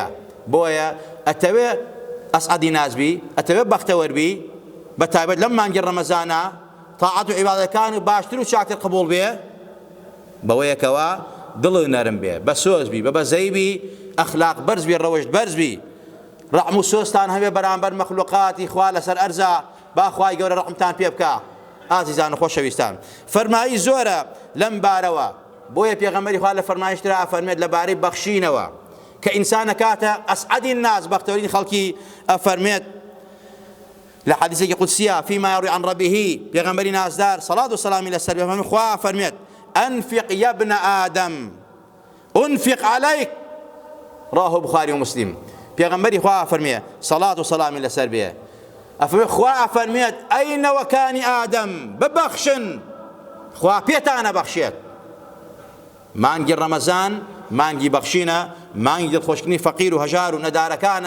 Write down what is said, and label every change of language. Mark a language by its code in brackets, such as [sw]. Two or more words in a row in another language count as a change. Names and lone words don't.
[ckb] بۆیە ئەتەوێ ئەسعەدی نازبی ئەتەوێ بەختەوەربی بەتایبەت لەم مانگی ڕەمەزانە تاعەت و عیبادەتەکان و باشتر و چاکتر قبوڵ بێ بەوەیەکەوە دڵ نەرم بێ، بە سۆز بی، بە بەزەی بی، ئەخلاق بەرز بی، ڕەوشت بەرز بی، ڕەحم و سۆزتان هەبێ بەرامبەر مەخلوقاتی خوا لەسەر ئەرزە، با خوای گەورە ڕەحمتان پێ بکە. ئازیزان و خۆشەویستان، فەرمایی زۆرە لەم بارەوە، بۆیە پێغەمبەری خوا لە فەرمایشترا ئەفەرمێت لەبارەی بەخشینەوە کە ئینسان ئەکاتە ئەسعەدی الناس، بەختەوەرین خەڵکی، ئەفەرمێت لە حەدیثێکی قودسیە [ar] فيما يروي عن ربه، [ckb] پێغەمبەری نازدار صلاة و سلامی لەسەر بێ خوا ئەفەرمێت [ar] أنفق يا ابن آدم أنفق عليك، رواه بخاري ومسلم. [ckb] پێغەمبەری خوا ئەفەرمێ صلاة و سلامی لەسەر بێ، ئەفەرمێ خوا ئەفەرمێت ئەینە وەکانی ئادەم، ببەخشن، خوا پێتانە بەخشێت. مانگی ڕەمەزان مانگی بەخشینە، مانگی دڵخۆشکردنی فەقیر و هەژار و نەدارەکانە.